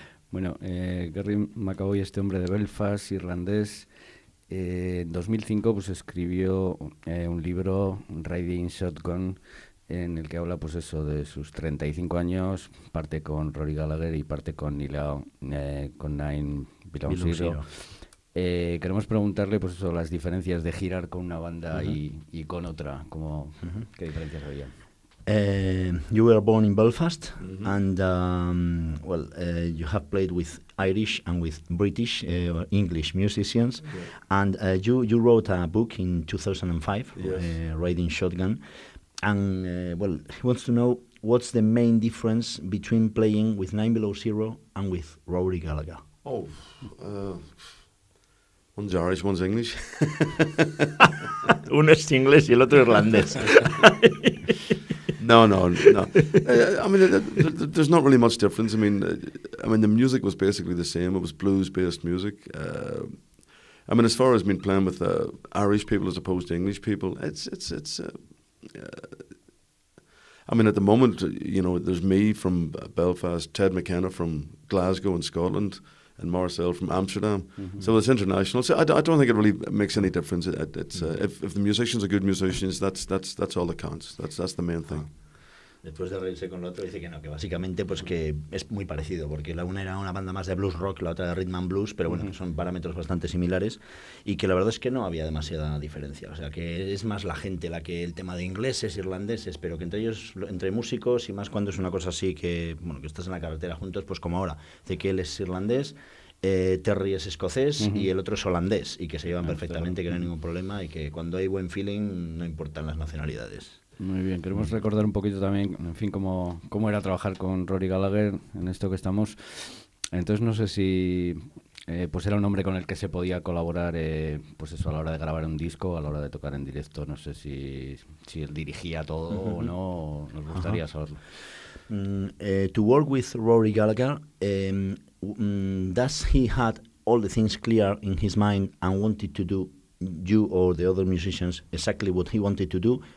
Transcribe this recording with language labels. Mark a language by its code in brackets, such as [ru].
[es] Bueno, Gary McAvoy, este hombre de Belfast, irlandés, en 2005 pues escribió un libro, Riding Shotgun, en el que habla pues eso de sus 35 años, parte con Rory Gallagher y parte con Nine Bilonsiro. Queremos preguntarle pues eso, las diferencias de girar con una banda uh-huh. y con otra, como uh-huh. qué diferencias había. [en] You were born in Belfast mm-hmm. and you have played with Irish and with British or English musicians yeah. and you wrote a book in 2005 yes. Riding Shotgun. And he wants to know what's the main difference between playing with Nine Below Zero and with Rory Gallagher. Oh, one's Irish, one's English. [es] Uno es inglés y el otro irlandés. [en] No. There's not really much difference. I mean, the music was basically the same. It was blues-based music. As far as been playing with Irish people as opposed to English people, it's. At the moment, you know, there's me from Belfast, Ted McKenna from Glasgow in Scotland, and Marcel from Amsterdam. Mm-hmm. So it's international. So I don't think it really makes any difference. It's mm-hmm. if the musicians are good musicians, that's all that counts. That's the main thing. [es] Después de reírse con el otro, dice que no, que básicamente pues que es muy parecido, porque la una era una banda más de blues rock, la otra de rhythm and blues, pero bueno, uh-huh. que son parámetros bastante similares, y que la verdad es que no había demasiada diferencia. O sea, que es más la gente la que el tema de ingleses, irlandeses, pero que entre ellos, entre músicos, y más cuando es una cosa así que, bueno, que estás en la carretera juntos, pues como ahora, de que él es irlandés, Terry es escocés uh-huh. y el otro es holandés, y que se llevan perfectamente, claro. que no hay ningún problema, y que cuando hay buen feeling no importan las nacionalidades. Muy bien, queremos recordar un poquito también, en fin, cómo era trabajar con Rory Gallagher en esto que estamos. Entonces, no sé si pues era un hombre con el que se podía colaborar pues eso, a la hora de grabar un disco, a la hora de tocar en directo, no sé si él dirigía todo uh-huh. o no, o nos gustaría uh-huh. saberlo. [en] To work with Rory Gallagher, does he had all the things clear in his mind and wanted to do you or the other musicians exactly what he wanted to do?